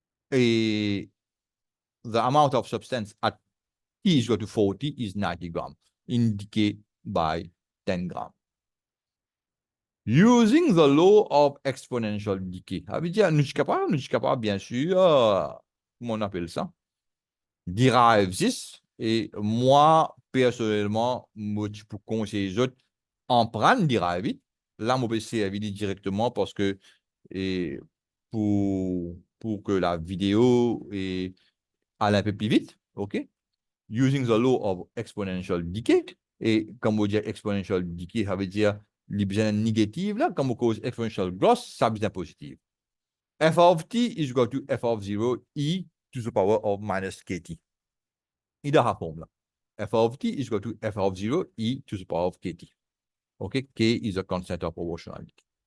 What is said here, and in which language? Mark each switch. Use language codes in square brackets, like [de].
[en] Et the amount of substance at t is equal to 40 is 90 grams, indicated by 10 grams. Using the law of exponential decay. [fr] Ça veut dire, nous sommes capables, bien sûr, comment on appelle ça? [en] Derive this. [fr] Et moi, personnellement, je peux conseiller les autres en prendre derive it. Là, je peux servir directement parce que et pour que la vidéo aille un peu plus vite, OK? [en] Using the law of exponential decay. [fr] Et comme on dit exponential decay, ça veut dire les besoins négatifs, là, comme on cause exponential growth, ça besoin positif. [en] F of t is equal to f of 0 e to the power of minus kt. [fr] Il a la forme là. [en] F of t is equal to f of 0 e to the power of kt. OK? K is a constant of proportionality.